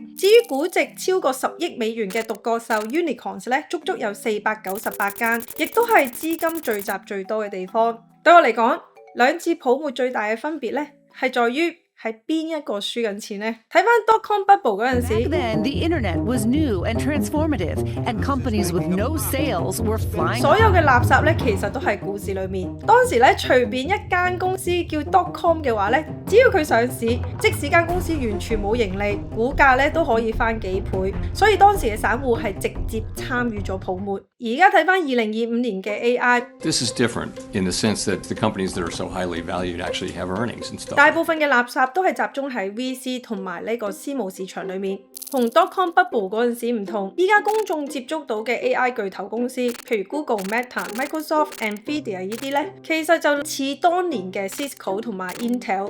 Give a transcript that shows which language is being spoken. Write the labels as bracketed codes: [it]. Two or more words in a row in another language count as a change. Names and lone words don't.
[yue] 至於估值超過10億美元嘅獨角獸 Unicorns 咧，足足有498間，亦都係資金聚集最多嘅地方。對我嚟講，兩次泡沫最大嘅分別咧，係在於係邊一個輸緊錢呢？睇翻 [en] dot-com bubble [yue] 嗰陣時 [en] Back then, the internet was new and transformative, and companies with no sales were flying. [yue] 所有嘅垃圾咧，其實都係股市裏面。當時咧，隨便一間公司叫 dot-com 嘅話咧，只要佢上市，即使間公司完全冇盈利，股價咧都可以翻幾倍。所以當時嘅散戶係直接參與咗泡沫。而家睇翻2025年嘅 AI，This [en] is different in the sense that the companies that are so highly valued actually have earnings and stuff. [yue] 大部分嘅垃圾都係集中喺 VC 同埋呢個私募市場裏面，同 [en] dot-com bubble [yue] 嗰陣時唔同。依家公眾接觸到嘅 AI 巨頭公司，譬如 Google、Meta、Microsoft、Nvidia 呢啲咧，其實就似當年嘅 Cisco 同埋 Intel。